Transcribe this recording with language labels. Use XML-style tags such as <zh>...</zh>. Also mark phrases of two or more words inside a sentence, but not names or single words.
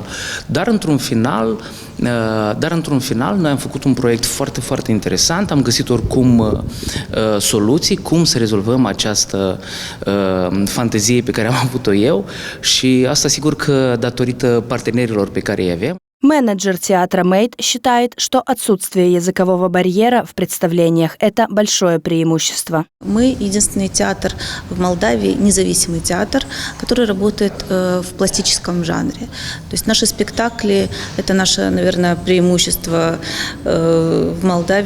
<ro>Dar într-un final noi am făcut un proiect foarte, foarte interesant, am găsit oricum soluții, cum să rezolvăm această fantezie pe care am avut-o eu și asta sigur că datorită partenerilor pe care îi avem.</ro> <ru>Менеджер театра «Мейт» считает, что отсутствие языкового барьера в представлениях – это большое преимущество. Мы единственный театр в Молдавии, независимый театр, который работает в пластическом жанре. То есть наши спектакли – это наше, наверное, преимущество в Молдавии.</ru>